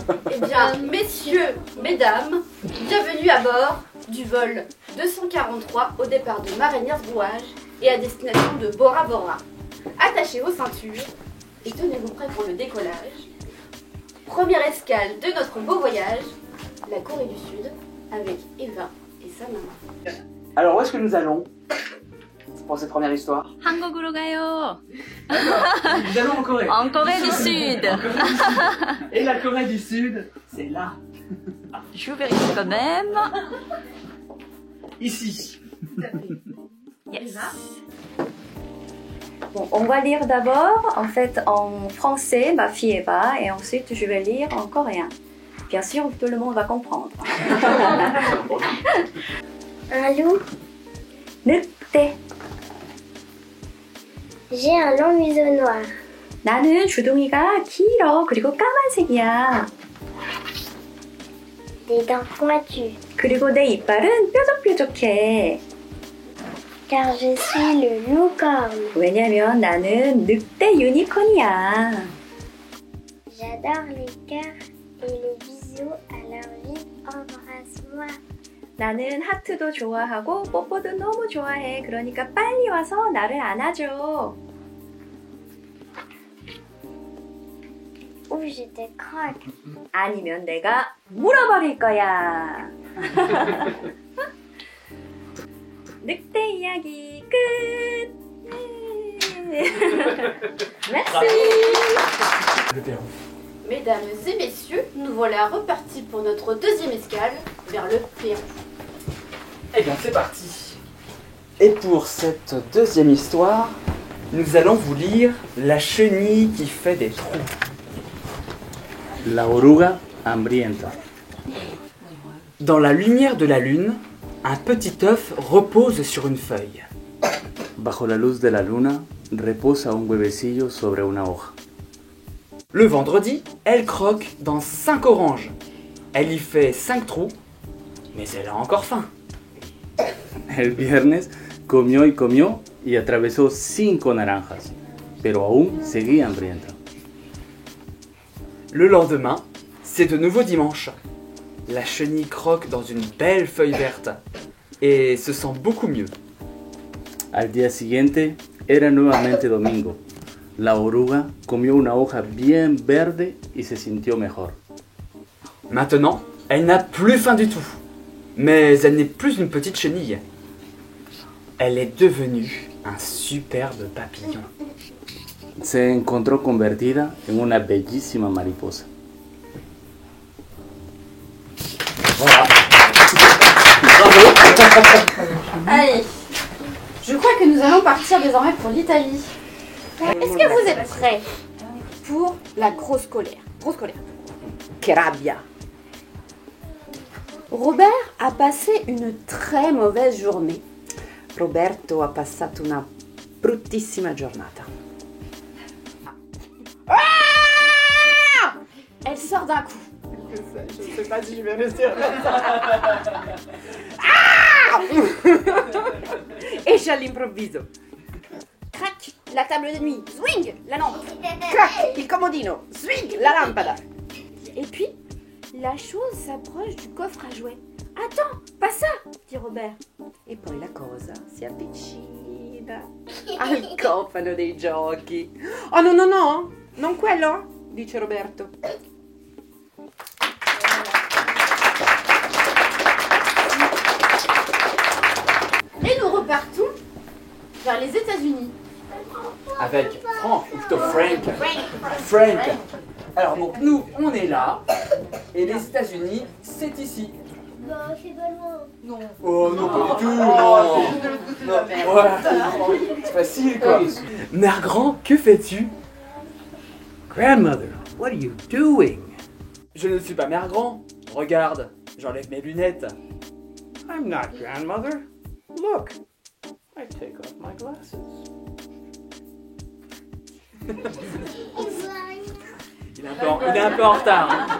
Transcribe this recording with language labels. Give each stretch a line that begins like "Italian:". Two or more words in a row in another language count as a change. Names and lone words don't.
French: Eh bien, messieurs, mesdames, bienvenue à bord du vol 243 au départ de Marenniers-Brouage et à destination de Bora Bora. Attachez vos ceintures et tenez-vous prêts pour le décollage. Première escale de notre beau voyage, la Corée du Sud, avec Eva et sa maman. Alors, où est-ce que nous allons pour cette première histoire?
Korean: 한국으로 가요.
French: Nous allons en Corée. En Corée du Sud. Et la Corée du Sud, c'est là. Je vérifie quand même. Ici. Yes. Bon, on va lire d'abord en fait en français, ma fille Eva, et ensuite je vais lire en coréen. Bien sûr, tout le monde va comprendre. Un loup.
Korean: 늑대.
French: J'ai un long museau noir.
Korean: 나는 주둥이가 길어. 그리고 까만색이야.
French: Des dents pointues.
Korean: 그리고 내 이빨은 뾰족뾰족해.
French: Car je suis le loup-corne.
Korean: 왜냐면 나는 늑대 유니콘이야.
French: J'adore les cœurs et les bisous, alors vite embrasse-moi.
Korean: 나는 하트도 좋아하고 뽀뽀도 너무 좋아해. 그러니까 빨리 와서 나를 안아줘.
French: Ou je te croque.
Korean: 아니면 내가 물어버릴 거야. 늑대 이야기 끝.
French: Merci. Le Pérou. Mesdames et messieurs, nous voilà repartis pour notre deuxième escale vers le Pérou. Eh bien, c'est parti. Et pour cette deuxième histoire, nous allons vous lire La chenille qui fait des trous.
Spanish: La oruga hambrienta.
French: Dans la lumière de la lune, un petit œuf repose sur une feuille.
Spanish: Bajo la luz de la luna reposa un huevecillo sobre una hoja.
French: Le vendredi, elle croque dans 5 oranges. Elle y fait 5 trous, mais elle a encore faim.
Spanish: El viernes comió y comió y atravesó 5 naranjas, pero aún seguía hambrienta.
French: Le lendemain, c'est de nouveau dimanche. La chenille croque dans une belle feuille verte et se sent beaucoup mieux.
Spanish: Al día siguiente era nuevamente domingo. La oruga comió una hoja bien verde y se sintió mejor.
French: Maintenant, elle n'a plus faim du tout. Mais elle n'est plus une petite chenille. Elle est devenue un superbe papillon.
Spanish: Se encontró convertida en una bellísima mariposa.
French: Voilà. Bravo. Allez, je crois que nous allons partir désormais pour l'Italie. Est-ce que vous êtes prêts pour la grosse colère? Grosse colère.
Italian: Che rabbia.
French: Robert a passé une très mauvaise journée.
Italian: Roberto ha passato una bruttissima giornata.
French: Elle sort d'un coup. Je sais pas si je vais réussir.
Italian: Esce all'improvviso.
French: Crac, la table de nuit. Swing, la lampe.
Italian: Crac, il comodino. Swing, la lampada.
French: Et puis, la chose s'approche du coffre à jouets. Attends, pas ça, dit Robert.
Italian: E poi la cosa si avvicina al cofano dei giochi. Oh no, no, no, non quello, dice Roberto.
French: Et nous repartons vers les États-Unis. Avec Franck, ou plutôt Frank. Frank. Alors donc nous, on est là. Et les États-Unis, c'est ici. Bah, c'est pas loin. Non. Oh non, pas du tout, non. Voilà. C'est facile quoi. Mère grand, que fais-tu?
English: Grandmother, what are you doing?
French: Je ne suis pas mère grand. Regarde, j'enlève mes lunettes.
English: I'm not grandmother. Look, I take off my glasses.
French: Il est un peu en retard.